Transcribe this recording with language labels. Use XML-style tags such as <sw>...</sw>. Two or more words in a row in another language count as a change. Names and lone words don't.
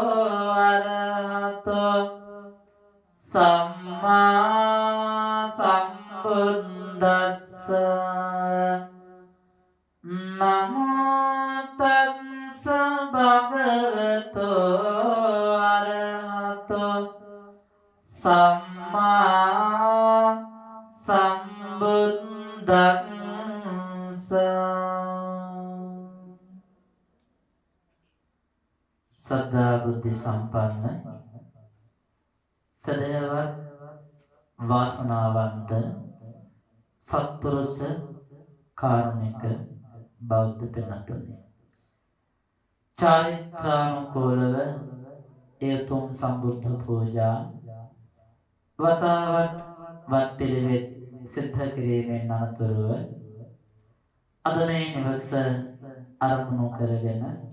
<pi>අරහතෝ සම්මා සම්බුද්දස්ස නමෝ තස්ස භගවතෝ අරහතෝ සම්මා</pi> <si>සම්බුද්දස්ස සදා බුද්ධ සම්පන්න සදයවත් වාසනාවන්ත සත්පුරුෂ කාරුණික බෞද්ධ පින්තුනි චාරිත්‍රානුකූලව එතුම් සම්බුද්ධ පූජා වතාවත් වත් පිළිවෙත් සිද්ධ කිරීමෙන් අනතුරුව අද මේ නිවස අරමුණු කරගෙන</si>